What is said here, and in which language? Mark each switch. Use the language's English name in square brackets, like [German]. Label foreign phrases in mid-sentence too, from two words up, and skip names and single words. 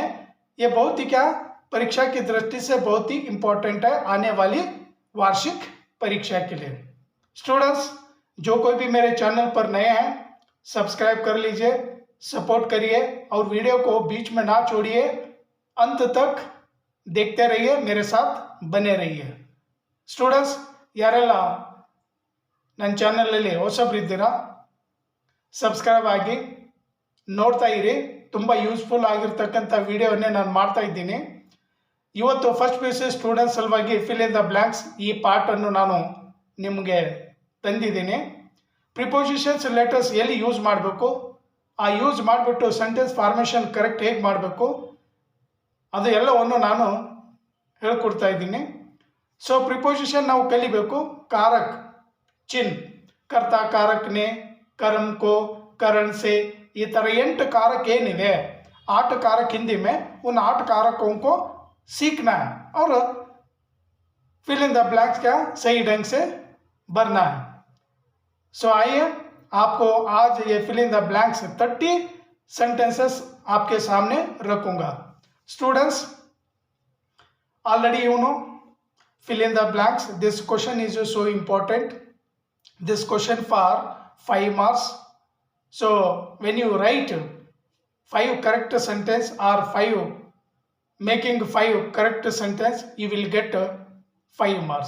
[Hindi] ये बहुत ही क्या परीक्षा की दृष्टि से बहुत ही इंपॉर्टेंट है आने वाली वार्षिक परीक्षा के लिए। स्टूडेंट्स, जो कोई भी मेरे चैनल पर नए हैं सब्सक्राइब कर लीजिए, सपोर्ट करिए और वीडियो को बीच में ना छोड़िए, अंत तक देखते रहिए, मेरे साथ बने रहिए। स्टूडेंट्स, [Kannada] ಯಾರೆಲ್ಲ ನನ್ನ ಚಾನಲಲ್ಲಿ ಹೊಸಬರಿದ್ದೀರಾ ಸಬ್ಸ್ಕ್ರೈಬ್ ಆಗಿ ನೋಡ್ತಾ ಇರಿ, ತುಂಬ ಯೂಸ್ಫುಲ್ ಆಗಿರ್ತಕ್ಕಂಥ ವಿಡಿಯೋವನ್ನೇ ನಾನು ಮಾಡ್ತಾ ಇದ್ದೀನಿ। ಇವತ್ತು [English] first PUC students [Kannada] ಸಲುವಾಗಿ [English] fill in the blanks [Kannada] ಈ ಪಾರ್ಟನ್ನು ನಾನು ನಿಮಗೆ ತಂದಿದ್ದೀನಿ। [English] prepositions letters [Kannada] ಎಲ್ಲಿ ಯೂಸ್ ಮಾಡಬೇಕು, ಆ ಯೂಸ್ ಮಾಡಿಬಿಟ್ಟು [English] sentence formation correct [Kannada] ಹೇಗೆ ಮಾಡಬೇಕು ಅದು ಎಲ್ಲವನ್ನು ನಾನು ಹೇಳ್ಕೊಡ್ತಾ ಇದ್ದೀನಿ। ಸೊ ಪ್ರಿಪೋಸಿಷನ್ ನಾವು ಕಲಿಬೇಕು, [Hindi] कारक चिन्ह, कर्ता कारक ने, कर्म को, करण से, ये तरह 8 कारक ಏನಿದೆ 8 कारक हिंदी में उन 8 कारकों को सीखना है और [English] fill in the blanks [Hindi] क्या सही ढंग से भरना है। सो आइए आपको आज ये [English] fill in the blanks 30 sentences [Hindi] आपके सामने रखूंगा। [English] students, already you know fill in the blanks. This question is so important. This question for 5 marks. So when you write 5 correct sentence or 5 making 5 correct sentence, you will get 5 marks.